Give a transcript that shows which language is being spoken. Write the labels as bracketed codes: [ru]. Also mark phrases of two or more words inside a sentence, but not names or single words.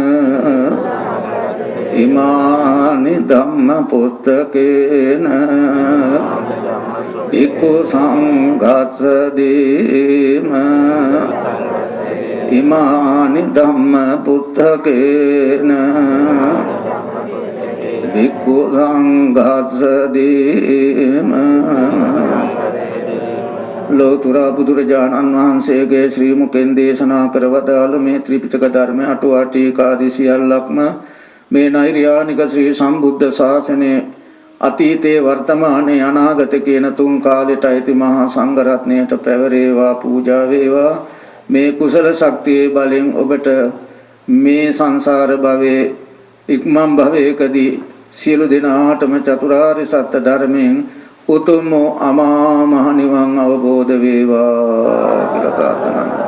[pi] ඉමානි ධම්ම පුස්තකේන භික්ඛු සංඝස්ස දීම. इमानि धम्म पुस्तकेन भिक्खु संघस्सदेम [si] लोतुरा බුදුරජාණන් වහන්සේගේ ශ්‍රී මුකෙන් දේශනා කරවදාළ මේ ත්‍රිපිටක ධර්ම අටුවා ටීකාදී සියල්ලක්ම මේ නෛර්යානික ශ්‍රී සම්බුද්ධ ශාසනයේ අතීතේ වර්තමානයේ අනාගත කියන තුන් කාලෙට අයිති මහා සංඝ රත්නයට පැවරේවා පූජා වේවා මේ කුසල ශක්තියේ බලෙන් ඔබට මේ සංසාර භවයේ ඉක්මන් භවයකදී සියලු දෙනාටම චතුරාර්ය සත්‍ය ධර්මයෙන් උතුම් අමා මහ නිවන් අවබෝධ වේවා කියලා ප්‍රාර්ථනා කරනවා.